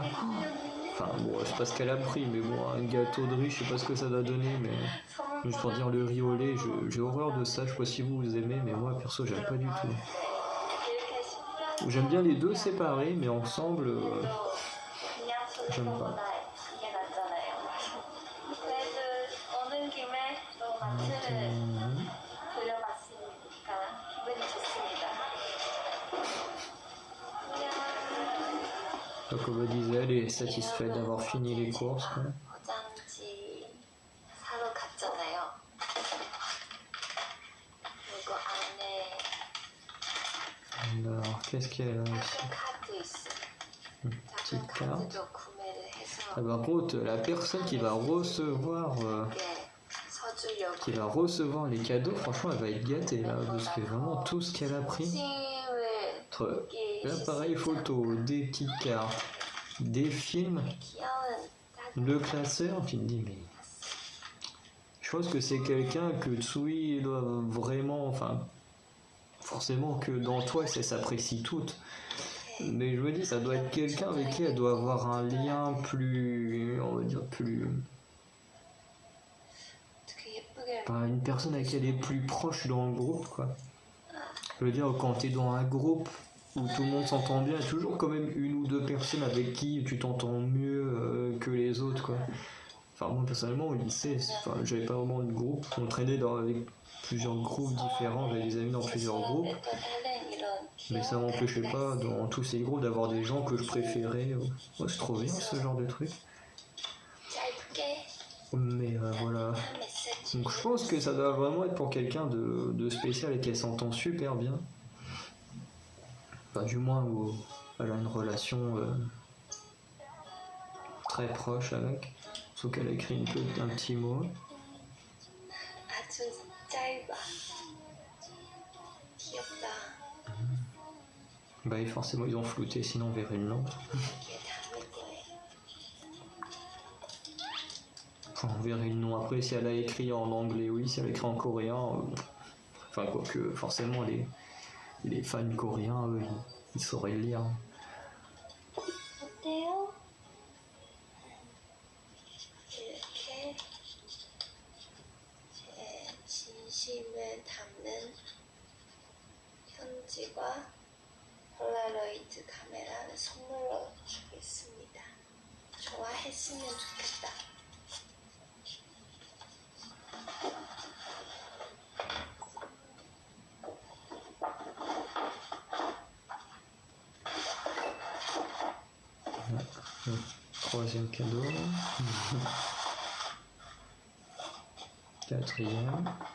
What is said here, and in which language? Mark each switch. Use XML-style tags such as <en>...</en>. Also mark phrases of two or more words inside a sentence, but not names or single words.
<fr>Enfin bon, je sais pas ce qu'elle a pris, mais bon, un gâteau de riz, je sais pas ce que ça doit donner, mais juste pour dire le riz au lait, j'ai horreur de ça. Je sais pas si vous aimez, mais moi perso, j'aime pas du tout. J'aime bien les deux séparés, mais ensemble, j'aime pas.</fr> <ko>그래도 오는 김에 또 마트를 돌려봤으니까 기분이 좋습니다.</ko> <fr>Donc comme je disais, elle est satisfaite d'avoir fini les courses, quoi.</fr> <ko>포장지 사러 갔잖아요. 그리고 안에</ko> <fr>Alors, qu'est-ce qu'elle a ici?</fr> <ko>작은 카드 있어요.</ko> <fr>Petite</fr> <ko>작은</ko> <fr>carte.</fr> <ko>카드도 구매를 해서</ko> <fr>Ah, par contre, la personne qui va recevoir</fr> <ko>이게 서줄 받으려고.</ko> <fr>qui va recevoir les cadeaux, franchement, elle va être gâtée là, parce que vraiment tout ce qu'elle a pris,</fr> <ko>심을</ko> <fr>entre</fr> <ko>두개</ko> <fr>l'appareil photo, des petites cartes, des films,</fr> <ko>귀여운</ko> <fr>le classeur, tu te dis, mais je pense que c'est quelqu'un que Tsui doit vraiment, enfin, forcément que dans toi, ça s'apprécie toutes. Mais je me dis, ça doit être quelqu'un avec qui elle doit avoir un lien plus, on va dire, plus...</fr> <ko>되게 예쁘게</ko> <fr>Enfin, une personne avec qui elle est plus proche dans le groupe, quoi. Je veux dire, quand t'es dans un groupe où tout le monde s'entend bien, il y a toujours quand même une ou deux personnes avec qui tu t'entends mieux que les autres, quoi. Enfin, moi, personnellement, au lycée, enfin, j'avais pas vraiment de groupe. On traînait avec plusieurs groupes différents, j'avais des amis dans plusieurs groupes.</fr> <ko>하는 이런</ko> <fr>Mais ça m'empêchait pas, dans tous ces groupes, d'avoir des gens que je préférais. Ouais, c'est trop bien, ce genre de truc.</fr> <ko>짧게</ko> <fr>Mais voilà.</fr> <ko>한 메시지.</ko> <fr>Donc je pense que ça doit vraiment être pour quelqu'un de spécial et qu'elle s'entend super bien. Enfin, du moins où elle a une relation très proche avec. Sauf qu'elle a écrit un petit mot.</fr> <ko>아주 짧아. 귀엽다.</ko> <fr>Bah et forcément ils ont flouté, sinon on verrait le nom.</fr> <ko>이렇게 담을 거예요.</ko> <fr>Enfin, on verrait le nom. Après, si elle a écrit en anglais, oui. Si elle a écrit en coréen, enfin quoique forcément les fans coréens, eux, ils sauraient le lire.</fr> <ko>어때요? 이렇게 제 진심을 담는 편지와 폴라로이드 카메라를 선물로 주겠습니다. 좋아했으면 좋겠다.</ko> <fr>Troisième cadeau. Quatrième.</fr>